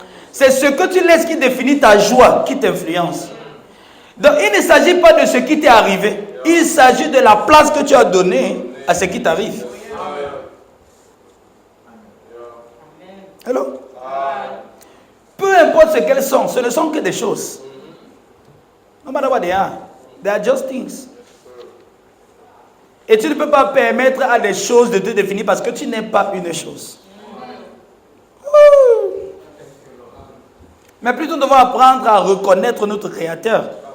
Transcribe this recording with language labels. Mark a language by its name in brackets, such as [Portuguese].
[French] C'est ce que tu laisses qui définit ta joie qui t'influence. Donc il ne s'agit pas de ce qui t'est arrivé, il s'agit de la place que tu as donnée à ce qui t'arrive. Hello? Peu importe ce qu'elles sont, ce ne sont que des choses. [English] No matter what they are just things. [French] Et tu ne peux pas permettre à des choses de te définir parce que tu n'es pas une chose. Mais plutôt nous devons apprendre à reconnaître notre Créateur.